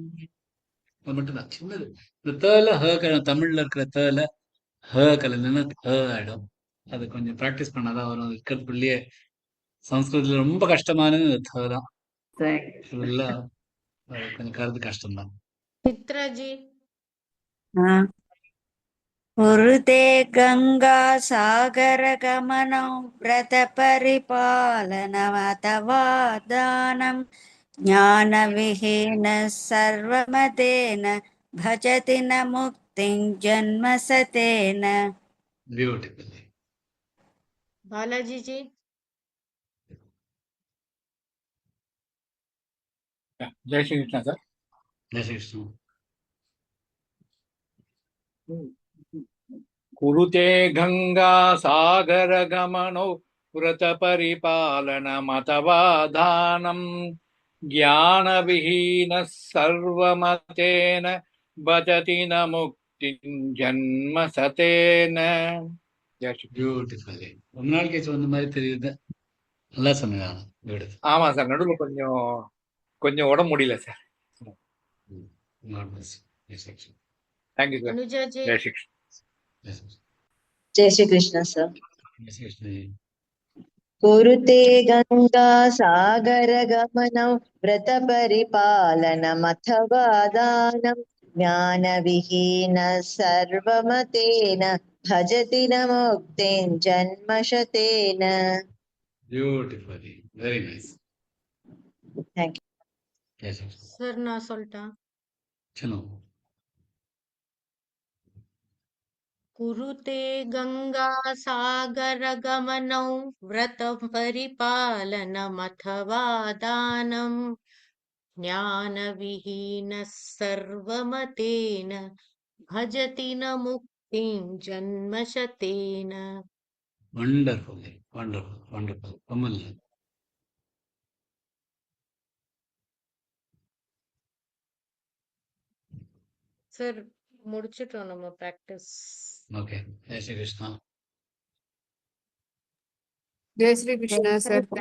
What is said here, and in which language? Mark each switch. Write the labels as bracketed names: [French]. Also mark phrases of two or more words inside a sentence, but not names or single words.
[Tamil] அது மட்டும்தான் சின்னது. இந்த தேல ஹ தமிழ்ல இருக்கிற தேல ஹ கலந்துன்னா ஹ ஆயிடும். அது கொஞ்சம் ப்ராக்டிஸ் பண்ணாதான் வரும். இருக்கிறதுக்குள்ளேயே சம்ஸ்கிருதத்துல ரொம்ப கஷ்டமானது இந்த த தான். ஃபுல்லா அது கொஞ்சம் கருது கஷ்டம்தான். [Hindi] चित्रा जी [Sanskrit] कुरुते गंगा सागर गमनं व्रत परिपालनमतवादानं ज्ञानविहीन सर्वमतेन भजति न मुक्तिं जन्मसतेन. [Tamil] பியூட்டிஃபுல். [Hindi] बालाजी जी जय श्री कृष्ण सर. जय श्री कृष्णा. [Sanskrit] कुरुते गंगा सागर गमनो व्रत परिपालनमतवादानं ज्ञान विहीन सर्वमतेन भजति न मुक्तिं जन्म सतेन. [Hindi] जय श्री कृष्ण. [Tamil] பியூட்டிஃபுல். ரொம்ப நாள் கழிச்சு வந்த மாதிரி தெரியுது. நல்லா சொன்னீங்க. பியூட்டிஃபுல். ஆமா சார், நடுவில் கொஞ்சம் உடம்பு முடியல சார். [English] God bless you. [Hindi] जय श्री कृष्णा. [English] Thank you sir. [Hindi] अनुजा जी जय श्री कृष्ण. जय श्री कृष्णा. जय श्री कृष्ण सर. जय श्री कृष्णा जी. [Sanskrit] कुरुते गंगा सागर गमनं व्रत परिपालनमथवा दानं ज्ञानविहीन सर्वमतेन भजति न मुक्तिं जन्मशतेन. [English] Beautiful. Very nice. Thank you. [Hindi] जय श्री कृष्णा. सर ना सोल्टा चलो. [Sanskrit] कुरुते गंगा सागर गमनौ व्रत परिपालनमथवा दानं ज्ञानविहीनः सर्वमतेन भजति न मुक्तिं जन्मशतेन. [English] Wonderful. Wonderful. Wonderful. [Hindi] कमल. [Tamil] சார் முடிச்சிட்டோம் நம்ம பிராக்டிஸ். [Hindi] ओके. जय श्री कृष्णा. जय श्री कृष्णा, sir.